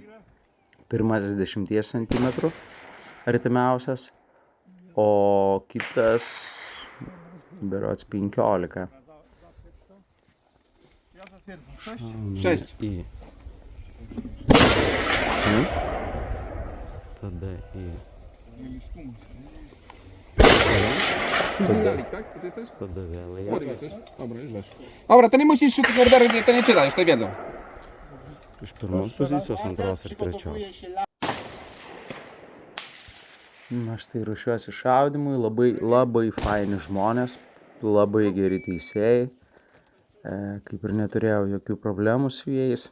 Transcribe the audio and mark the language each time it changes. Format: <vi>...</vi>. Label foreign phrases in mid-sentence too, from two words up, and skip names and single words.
<lt>Pirmasis 10 cm artimiausias, o kitas berods 15. 6. Tada į. Tada vėl į.</lt> <pl>Dobra, to nie musisz szukać orderu, to nie czytać, to wiedzą.</pl> <lt>Iš pirmos pozicijos, antros ir trečios. Na štai ruošiuosi šaudymui, labai faini žmonės, labai geri teisėjai, kaip ir neturėjau jokių problemų su jais.</lt>